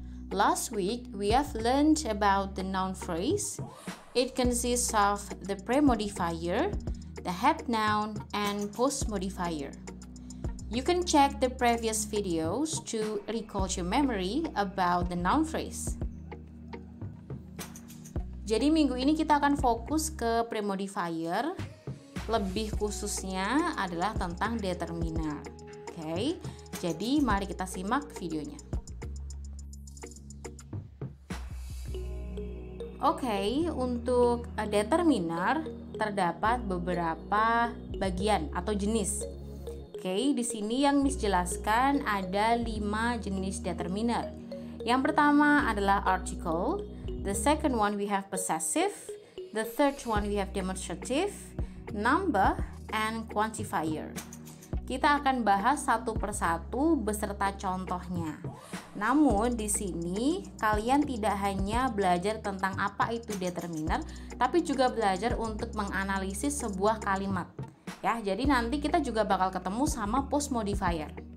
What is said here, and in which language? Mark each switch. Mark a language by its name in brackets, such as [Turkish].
[English] Last week we have learned about the noun phrase. It consists of the premodifier, the head noun, and postmodifier. You can check the previous videos to recall your memory about the noun phrase. [Indonesian] Jadi minggu ini kita akan fokus ke premodifier, lebih khususnya adalah tentang determiner. Oke, jadi mari kita simak videonya. Oke, untuk determiner terdapat beberapa bagian atau jenis. Oke, di sini yang Miss jelaskan ada 5 jenis determiner. Yang pertama adalah article. [English] The second one we have possessive, the third one we have demonstrative, number, and quantifier. [Indonesian] Kita akan bahas satu persatu beserta contohnya. Namun di sini kalian tidak hanya belajar tentang apa itu determiner, tapi juga belajar untuk menganalisis sebuah kalimat. Ya, jadi nanti kita juga bakal ketemu sama postmodifier.